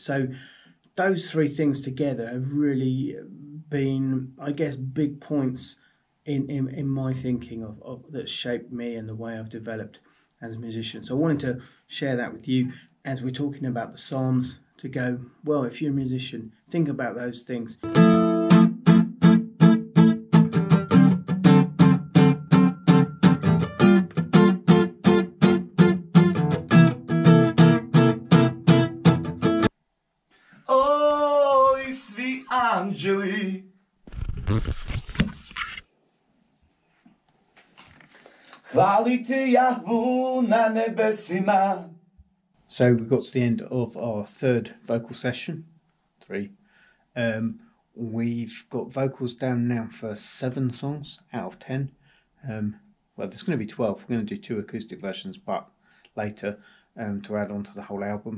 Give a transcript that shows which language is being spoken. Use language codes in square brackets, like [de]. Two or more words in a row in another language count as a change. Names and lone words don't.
[en] So those three things together have really been, I guess, big points in my thinking of that shaped me and the way I've developed as a musician. So I wanted to share that with you as we're talking about the Psalms, to go, well, if you're a musician, think about those things. [hr] Oj, svi anđeli. Hvalite Jahvu na nebesima. [en] So we've got to the end of our third vocal session, 3. We've got vocals down now for 7 songs out of 10. Well, there's going to be 12. We're going to do 2 acoustic versions, but later to add on to the whole album.